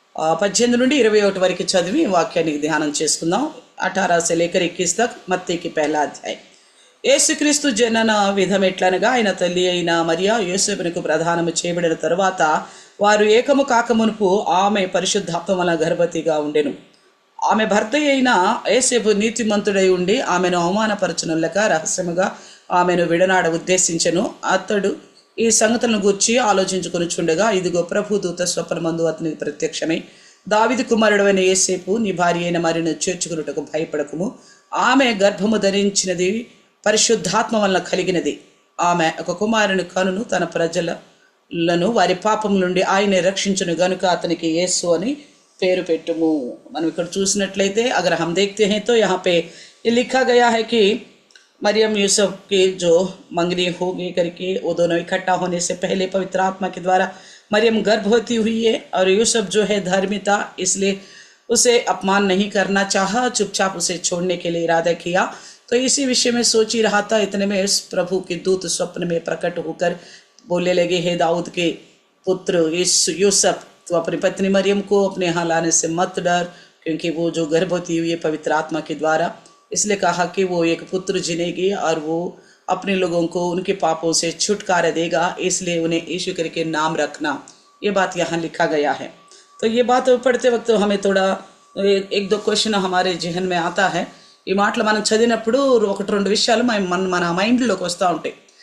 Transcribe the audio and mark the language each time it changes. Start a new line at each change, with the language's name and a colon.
Telugu: 18 నుండి 21 వరకు చదివి వాక్యానికి ధ్యానం చేసుకుందాం।
Hindi: 18 से लेकर 21 तक మత్తయి की पहला अध्याय।
Telugu: యేసుక్రీస్తు జనన విధం ఎట్లనగా, ఆయన తల్లి అయిన మరియా యోసేపునకు ప్రదానము చేయబడిన తరువాత వారు ఏకము కాకమునుపు ఆమె పరిశుద్ధాత్మ వలన గర్భవతిగా ఉండెను। ఆమె భర్త అయిన యేసేపు నీతిమంతుడై ఉండి ఆమెను అవమానపరచునల్లక రహస్యముగా ఆమెను విడనాడ ఉద్దేశించెను। అతడు ఈ సంగతులను గూర్చి ఆలోచించుకొనుచుండగా, ఇదిగో ప్రభు దూత స్వప్నమందు అతనికి ప్రత్యక్షమై, దావీదు కుమారుడు అయిన యేసేపు, నీ భార్య అయిన మరియను చేర్చుకొనుటకు భయపడకుము, ఆమె గర్భము ధరించినది పరిశుద్ధాత్మ వలన కలిగినది, ఆమె ఒక కుమారుని కనును, తన ప్రజలను వారి పాపం నుండి ఆయనే రక్షించును గనుక అతనికి యేసు అని పేరు పెట్టుము। మనం ఇక్కడ చూసినట్లయితే
Hindi: अगर हम देखते हैं तो यहाँ पे ये लिखा गया है कि मरियम यूसुफ की जो मंगनी होगी करके, वो दोनों इकट्ठा होने से पहले पवित्र आत्मा के द्वारा मरियम गर्भवती हुई है। और यूसुफ जो है धर्मी था, इसलिए उसे अपमान नहीं करना चाहा, चुपचाप उसे छोड़ने के लिए इरादा किया। तो इसी विषय में सोच ही रहा था, इतने में इस प्रभु के दूत स्वप्न में प्रकट होकर बोलने लगे, हे दाऊद के पुत्र यूसुफ, तो अपनी पत्नी मरियम को अपने यहाँ लाने से मत डर, क्योंकि वो जो गर्भवती हुई है पवित्र आत्मा के द्वारा, इसलिए कहा कि वो एक पुत्र जिनेगी और वो अपने लोगों को उनके पापों से छुटकारा देगा, इसलिए उन्हें यीशु करके नाम रखना। ये बात यहाँ लिखा गया है। तो ये बात पढ़ते वक्त हमें थोड़ा एक दो क्वेश्चन हमारे जहन में आता है।
Telugu: ఈ మాటలు మనం చదివినప్పుడు ఒకటి రెండు విషయాలు మన మైండ్లోకి వస్తూ ఉంటాయి।